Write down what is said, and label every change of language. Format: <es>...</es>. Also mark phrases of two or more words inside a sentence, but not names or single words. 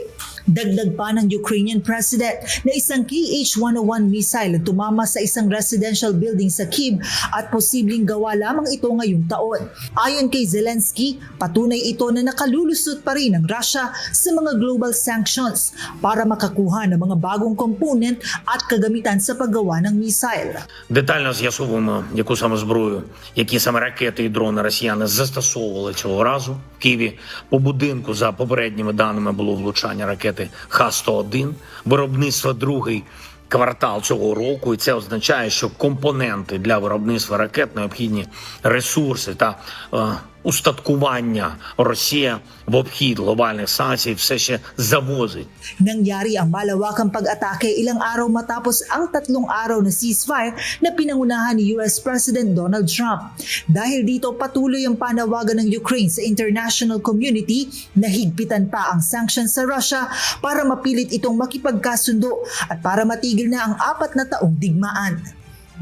<tl>Dagdag pa ng Ukrainian President na isang Kh-101 missile ang tumama sa isang</tl> <en>residential building</en> <tl>sa Kyiv at posibleng gawa lamang ito ngayong taon. Ayon kay Zelensky, patunay ito na nakalulusot pa rin ang Russia sa mga</tl> <en>global sanctions</en> <tl>para makakuha ng mga bagong component at kagamitan sa paggawa ng missile.</tl> <uk>Детально з'ясовуємо, яку саме зброю, які саме ракети і дрони росіяни застосовували цього разу. В Києві по будинку, за попередніми даними, було влучання ракети Х-101, виробництво другий квартал цього року, і це означає, що компоненти для виробництва ракет, необхідні ресурси та устаткування Росія в обхід глобальних санкцій все ще завозить.</uk> <tl>Nangyari ang malawakang pag-atake ilang araw matapos ang 3 araw na ceasefire na pinangunahan ni US President Donald Trump. Dahil dito patuloy ang panawagan ng Ukraine sa</tl> <en>international community</en> <tl>na higpitan pa ang sanctions sa Russia para mapilit itong makipagkasundo at para matigil na ang 4 na taong digmaan.</tl>